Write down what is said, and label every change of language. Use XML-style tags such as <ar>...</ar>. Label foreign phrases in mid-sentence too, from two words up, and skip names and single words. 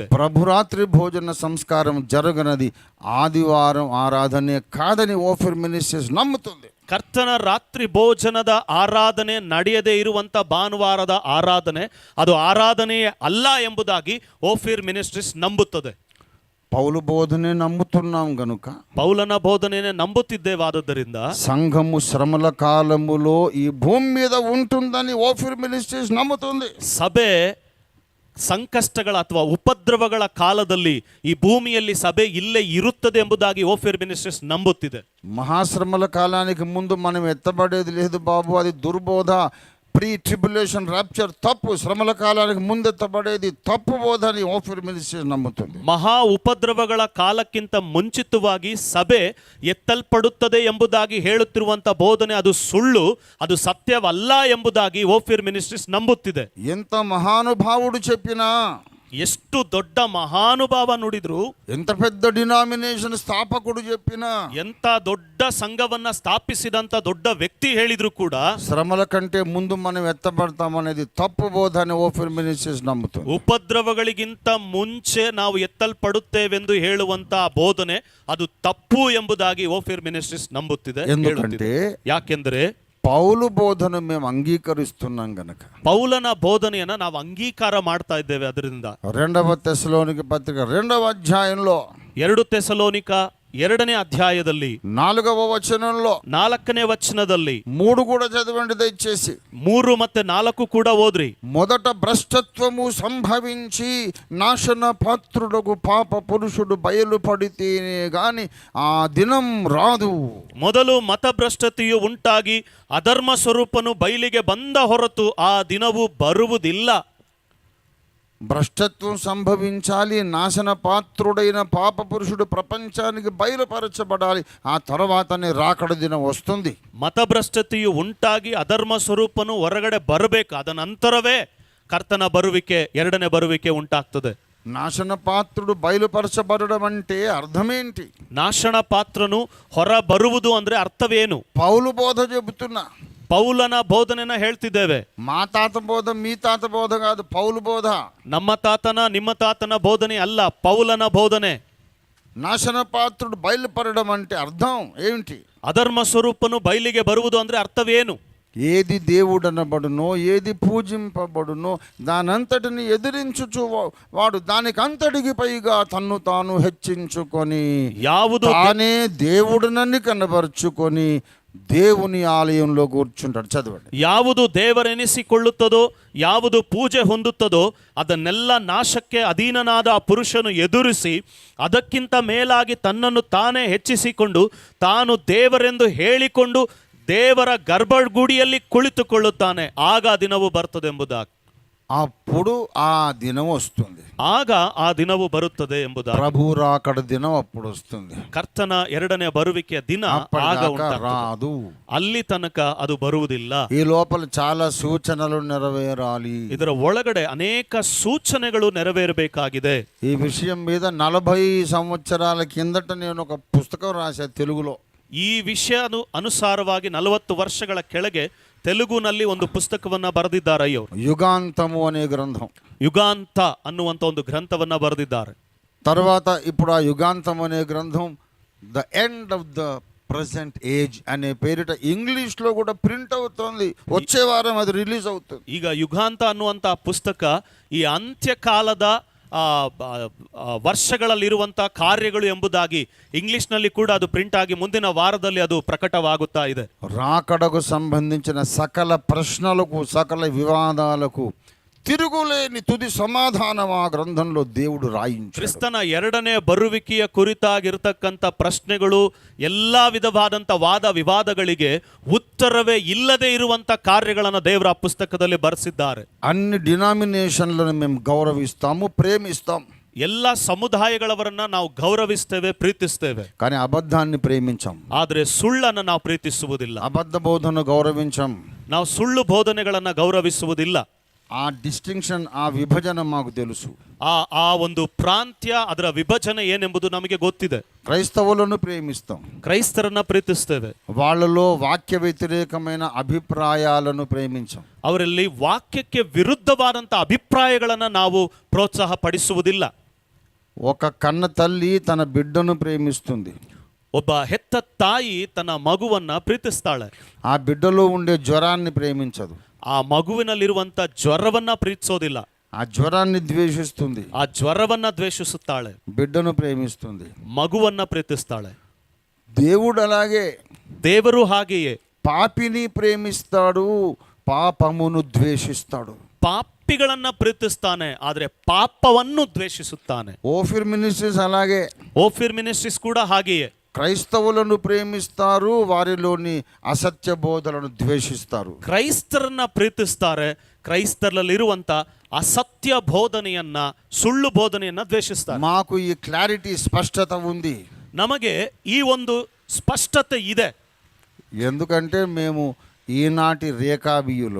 <te>ప్రభురాత్రి భోజన సంస్కారం జరగనది ఆదివారం ఆరాధనే కాదని ఓఫిర్ మినిస్ట్రీస్ నమ్ముతుంది.</te> <kn>ಕರ್ತನ ರಾತ್ರಿ ಭೋಜನದ ಆರಾಧನೆ ನಡೆಯದೇ ಇರುವಂತ ಭಾನುವಾರದ ಆರಾಧನೆ ಅದು ಆರಾಧನೆಯೇ ಅಲ್ಲ ಎಂಬುದಾಗಿ ಓಫಿರ್ ಮಿನಿಸ್ಟ್ರೀಸ್ ನಂಬುತ್ತದೆ.</kn> <te>పౌలు బోధనే నమ్ముతున్నాం గనుక,</te> <kn>ಪೌಲನ ಬೋಧನೆಯೇ ನಂಬುತ್ತಿದ್ದೇವಾದ್ದರಿಂದ</kn> <te>సంఘము శ్రమల కాలములో ఈ భూమి మీద ఉంటుందని ఓఫిర్ మినిస్ట్రీస్ నమ్ముతుంది.</te> <kn>ಸಭೆ ಸಂಕಷ್ಟಗಳ ಅಥವಾ ಉಪದ್ರವಗಳ ಕಾಲದಲ್ಲಿ ಈ ಭೂಮಿಯಲ್ಲಿ ಸಭೆ ಇಲ್ಲೇ ಇರುತ್ತದೆ ಎಂಬುದಾಗಿ ಓಫಿರ್ ಮಿನಿಸ್ಟ್ರೀಸ್ ನಂಬುತ್ತಿದೆ.</kn> <te>మహాశ్రమల కాలానికి ముందు మనం ఎత్తబడేది లేదు బాబు, అది దుర్బోధ.</te> <en>pre tribulation rapture</en> <te>తప్పు, శ్రమల కాలానికి ముందెత్తబడేది తప్పు బోధ అని ఓఫిర్ మినిస్ట్రీస్ నమ్ముతుంది.</te> <kn>ಮಹಾ ಉಪದ್ರವಗಳ ಕಾಲಕ್ಕಿಂತ ಮುಂಚಿತವಾಗಿ ಸಭೆ ಎತ್ತಲ್ಪಡುತ್ತದೆ ಎಂಬುದಾಗಿ ಹೇಳುತ್ತಿರುವಂತ ಬೋಧನೆ ಅದು ಸುಳ್ಳು, ಅದು ಸತ್ಯವಲ್ಲ ಎಂಬುದಾಗಿ ಓಫಿರ್ ಮಿನಿಸ್ಟ್ರೀಸ್ ನಂಬುತ್ತಿದೆ.</kn> <te>ఎంత మహానుభావుడు చెప్పినా,</te> <kn>ಎಷ್ಟು ದೊಡ್ಡ ಮಹಾನುಭಾವ ನುಡಿದ್ರು,</kn> <te>ఎంత పెద్ద డినామినేషన్ స్థాపకుడు చెప్పినా,</te> <kn>ಎಂತ ದೊಡ್ಡ ಸಂಘವನ್ನ ಸ್ಥಾಪಿಸಿದಂತ ದೊಡ್ಡ ವ್ಯಕ್ತಿ ಹೇಳಿದ್ರು ಕೂಡ</kn> <te>శ్రమల కంటే ముందు మనం ఎత్తబడతామనేది తప్పు బోధ అని ఓఫీర్ మినిస్ట్రీస్ నమ్ముతుంది.</te> <kn>ಉಪದ್ರವಗಳಿಗಿಂತ ಮುಂಚೆ ನಾವು ಎತ್ತಲ್ಪಡುತ್ತೇವೆಂದು ಹೇಳುವಂತ ಬೋಧನೆ ಅದು ತಪ್ಪು ಎಂಬುದಾಗಿ ಓಫಿರ್ ಮಿನಿಸ್ಟ್ರೀಸ್ ನಂಬುತ್ತಿದೆ.</kn> <te>ఎందుకంటే</te> <kn>ಯಾಕೆಂದ್ರೆ</kn> <te>పౌలు బోధను మేము అంగీకరిస్తున్నాం గనక.</te> <kn>ಪೌಲನ ಬೋಧನೆಯನ್ನ ನಾವು ಅಂಗೀಕಾರ ಮಾಡ್ತಾ ಇದ್ದೇವೆ. ಅದರಿಂದ</kn> <te>2వ తెస్సలోనిక పత్రిక 2వ అధ్యాయంలో</te> <kn>2 ತೆಸಲೋನಿಕ 2ನೇ ಅಧ್ಯಾಯದಲ್ಲಿ</kn> <te>4వ వచనంలో</te> <kn>4ನೇ ವಚನದಲ್ಲಿ</kn> <te>3 కూడా చదవండి దయచేసి.</te> <kn>3 ಮತ್ತೆ 4 ಕೂಡ ಓದ್ರಿ.</kn> <te>మొదట భ్రష్టత్వము సంభవించి నాశన పాత్రుడకు పాప పురుషుడు బయలుపడితేనే గాని ఆ దినం రాదు.</te> <kn>ಮೊದಲು ಮತಭ್ರಷ್ಟತೆಯು ಉಂಟಾಗಿ ಅಧರ್ಮ ಸ್ವರೂಪನು ಬಯಲಿಗೆ ಬಂದ ಹೊರತು ಆ ದಿನವು ಬರುವುದಿಲ್ಲ.</kn> <te>భ్రష్టత్వం సంభవించాలి, నాశన పాత్రుడైన పాప పురుషుడు ప్రపంచానికి బయలుపరచబడాలి, ఆ తర్వాతనే రాకడ దినం వస్తుంది.</te> <kn>ಮತಭ್ರಷ್ಟತೆಯು ಉಂಟಾಗಿ ಅಧರ್ಮ ಸ್ವರೂಪನು ಹೊರಗಡೆ ಬರಬೇಕು. ಅದ ನಂತರವೇ ಕರ್ತನ ಬರುವಿಕೆ, 2ನೇ ಬರುವಿಕೆ ಉಂಟಾಗ್ತದೆ.</kn> <te>నాశన పాత్రుడు బయలుపరచబడడం అంటే అర్థమేంటి?</te> <kn>ನಾಶನ ಪಾತ್ರನು ಹೊರ ಬರುವುದು ಅಂದ್ರೆ ಅರ್ಥವೇನು?</kn> <te>పౌలు బోధ చెబుతున్నా.</te> <kn>ಪೌಲನ ಬೋಧನೆನ ಹೇಳ್ತಿದ್ದೇವೆ.</kn> <te>మా తాత బోధ మీ తాత బోధ కాదు, పౌలు బోధ.</te> <kn>ನಮ್ಮ ತಾತನ ನಿಮ್ಮ ತಾತನ ಬೋಧನೆ ಅಲ್ಲ, ಪೌಲನ ಬೋಧನೆ.</kn> <te>నాశన పాత్రుడు బయలుపడడం అంటే అర్థం ఏమిటి?</te> <kn>ಅಧರ್ಮ ಸ್ವರೂಪನು ಬಯಲಿಗೆ ಬರುವುದು ಅಂದ್ರೆ ಅರ್ಥವೇನು?</kn> <te>ఏది దేవుడనబడునో, ఏది పూజింపబడునో దానంతటిని ఎదిరించుచు వాడు దానికంతటికి పైగా తన్ను తాను హెచ్చించుకొని</te> <kn>ಯಾವುದು</kn> <te>తానే దేవుడనని కనబరుచుకొని దేవుని ఆలయంలో కూర్చుంటాడు. చదవండి.</te> <kn>ಯಾವುದು ದೇವರೆನಿಸಿಕೊಳ್ಳುತ್ತದೋ, ಯಾವುದು ಪೂಜೆ ಹೊಂದುತ್ತದೋ ಅದನ್ನೆಲ್ಲ ನಾಶಕ್ಕೆ ಅಧೀನನಾದ ಆ ಪುರುಷನು ಎದುರಿಸಿ ಅದಕ್ಕಿಂತ ಮೇಲಾಗಿ ತನ್ನನ್ನು ತಾನೇ ಹೆಚ್ಚಿಸಿಕೊಂಡು ತಾನು ದೇವರೆಂದು ಹೇಳಿಕೊಂಡು ದೇವರ ಗರ್ಭಗುಡಿಯಲ್ಲಿ ಕುಳಿತುಕೊಳ್ಳುತ್ತಾನೆ. ಆಗ ಆ ದಿನವು ಬರ್ತದೆ ಎಂಬುದಾಗಿ.</kn> <te>అప్పుడు ఆ దినం వస్తుంది.</te> <kn>ಆಗ ಆ ದಿನವು ಬರುತ್ತದೆ ಎಂಬುದಾಗಿ.</kn> <te>ప్రభు రాకడ దినం అప్పుడు వస్తుంది.</te> <kn>ಕರ್ತನ 2ನೇ ಬರುವಿಕೆಯ ದಿನ ಆಗ</kn> <te>రాదు.</te> <kn>ಅಲ್ಲಿ ತನಕ ಅದು ಬರುವುದಿಲ್ಲ.</kn> <te>ఈ లోపల చాలా సూచనలు నెరవేరాలి.</te> <kn>ಇದರ ಒಳಗಡೆ ಅನೇಕ ಸೂಚನೆಗಳು ನೆರವೇರಬೇಕಾಗಿದೆ.</kn> <te>ఈ విషయం మీద 40 సంవత్సరాల కిందట నేను ఒక పుస్తకం రాశా తెలుగులో.</te> <kn>ಈ ವಿಷಯ ಅನುಸಾರವಾಗಿ 40 ವರ್ಷಗಳ ಕೆಳಗೆ ತೆಲುಗುನಲ್ಲಿ ಒಂದು ಪುಸ್ತಕವನ್ನ ಬರೆದಿದ್ದಾರೆ ಅಯ್ಯವರು.</kn> <te>యుగాంతము అనే గ్రంథం.</te> <kn>ಯುಗಾಂತ ಅನ್ನುವಂತ ಒಂದು ಗ್ರಂಥವನ್ನ ಬರೆದಿದ್ದಾರೆ.</kn> <te>తర్వాత ఇప్పుడు ఆ యుగాంతం అనే గ్రంథం ద ఎండ్ ఆఫ్ ద ప్రెసెంట్ ఏజ్ అనే పేరిట ఇంగ్లీష్లో కూడా ప్రింట్ అవుతుంది. వచ్చే వారం అది రిలీజ్ అవుతుంది.</te> <kn>ಈಗ ಯುಗಾಂತ ಅನ್ನುವಂತ ಪುಸ್ತಕ ಈ ಅಂತ್ಯಕಾಲದ ವರ್ಷಗಳಲ್ಲಿರುವಂತಹ ಕಾರ್ಯಗಳು ಎಂಬುದಾಗಿ ಇಂಗ್ಲಿಷ್ನಲ್ಲಿ ಕೂಡ ಅದು ಪ್ರಿಂಟ್ ಆಗಿ ಮುಂದಿನ ವಾರದಲ್ಲಿ ಅದು ಪ್ರಕಟವಾಗುತ್ತಾ ಇದೆ.</kn> <te>రాకడకు సంబంధించిన సకల ప్రశ్నలకు, సకల వివాదాలకు తిరుగులేని తుది సమాధానం ఆ గ్రంథంలో దేవుడు రాయించాడు.</te> <kn>ಕ್ರಿಸ್ತನ 2ನೇ ಬರುವಿಕೆಯ ಕುರಿತಾಗಿರತಕ್ಕಂಥ ಪ್ರಶ್ನೆಗಳು, ಎಲ್ಲಾ ವಿಧವಾದಂಥ ವಾದ ವಿವಾದಗಳಿಗೆ ಉತ್ತರವೇ ಇಲ್ಲದೆ ಇರುವಂತ ಕಾರ್ಯಗಳನ್ನು ದೇವರ ಪುಸ್ತಕದಲ್ಲಿ ಬರೆಸಿದ್ದಾರೆ.</kn> <te>అన్ని డినామినేషన్లను మేము గౌరవిస్తాము, ప్రేమిస్తాం.</te> <kn>ಎಲ್ಲ ಸಮುದಾಯಗಳವರನ್ನ ನಾವು ಗೌರವಿಸ್ತೇವೆ, ಪ್ರೀತಿಸ್ತೇವೆ.</kn> <te>కానీ అబద్ధాన్ని ప్రేమించాం.</te> <kn>ಆದ್ರೆ ಸುಳ್ಳನ್ನು ನಾವು ಪ್ರೀತಿಸುವುದಿಲ್ಲ.</kn> <te>అబద్ధ బోధను గౌరవించాం.</te> <kn>ನಾವು ಸುಳ್ಳು ಬೋಧನೆಗಳನ್ನ ಗೌರವಿಸುವುದಿಲ್ಲ.</kn> <te>ఆ డిస్టింక్షన్, ఆ విభజన మాకు తెలుసు.</te> <kn>ಆ ಒಂದು ಪ್ರಾಂತ್ಯ, ಅದರ ವಿಭಜನೆ ಏನೆಂಬುದು ನಮಗೆ ಗೊತ್ತಿದೆ.</kn> <te>క్రైస్తవులను ప్రేమిస్తాం,</te> <kn>ಕ್ರೈಸ್ತರನ್ನ ಪ್ರೀತಿಸ್ತೇವೆ.</kn> <te>వాళ్ళలో వాక్య వ్యతిరేకమైన అభిప్రాయాలను ప్రేమించాం.</te> <kn>ಅವರಲ್ಲಿ ವಾಕ್ಯಕ್ಕೆ ವಿರುದ್ಧವಾದಂಥ ಅಭಿಪ್ರಾಯಗಳನ್ನು ನಾವು ಪ್ರೋತ್ಸಾಹ ಪಡಿಸುವುದಿಲ್ಲ.</kn> <te>ఒక కన్న తల్లి తన బిడ్డను ప్రేమిస్తుంది.</te> <kn>ಒಬ್ಬ ಹೆತ್ತ ತಾಯಿ ತನ್ನ ಮಗುವನ್ನ ಪ್ರೀತಿಸ್ತಾಳೆ.</kn> <te>ఆ బిడ్డలో ఉండే జ్వరాన్ని ప్రేమించదు.</te> <kn>ಆ ಮಗುವಿನಲ್ಲಿರುವಂತ ಜ್ವರವನ್ನ ಪ್ರೀತಿಸೋದಿಲ್ಲ.</kn> <te>ఆ జ్వరాన్ని ద్వేషిస్తుంది.</te> <kn>ಆ ಜ್ವರವನ್ನ ದ್ವೇಷಿಸುತ್ತಾಳೆ.</kn> <te>బిడ్డను ప్రేమిస్తుంది,</te> <kn>ಮಗುವನ್ನ ಪ್ರೀತಿಸ್ತಾಳೆ.</kn> <te>దేవుడు అలాగే,</te> <kn>ದೇವರು ಹಾಗೆಯೇ</kn> <te>పాపిని ప్రేమిస్తాడు, పాపమును ద్వేషిస్తాడు.</te> <kn>ಪಾಪಿಗಳನ್ನ ಪ್ರೀತಿಸ್ತಾನೆ, ಆದ್ರೆ ಪಾಪವನ್ನು ದ್ವೇಷಿಸುತ್ತಾನೆ.</kn> <te>ఓఫీర్ మినిస్ట్రీస్ అలాగే,</te> <kn>ಓಫಿರ್ ಮಿನಿಸ್ಟ್ರೀಸ್ ಕೂಡ ಹಾಗೆಯೇ</kn> <te>క్రైస్తవులను ప్రేమిస్తారు, వారిలోని అసత్య బోధలను ద్వేషిస్తారు.</te> <kn>ಕ್ರೈಸ್ತರನ್ನ ಪ್ರೀತಿಸ್ತಾರೆ, ಕ್ರೈಸ್ತರಲ್ಲಿರುವಂತ ಅಸತ್ಯ ಬೋಧನೆಯನ್ನ, ಸುಳ್ಳು ಬೋಧನೆಯನ್ನ ದ್ವೇಷಿಸ್ತಾರೆ.</kn> <te>మాకు ఈ క్లారిటీ, స్పష్టత ఉంది.</te> <kn>ನಮಗೆ ಈ ಒಂದು ಸ್ಪಷ್ಟತೆ ಇದೆ.</kn> <te>ఎందుకంటే మేము ఈనాటి రేకాబీయులు.</te>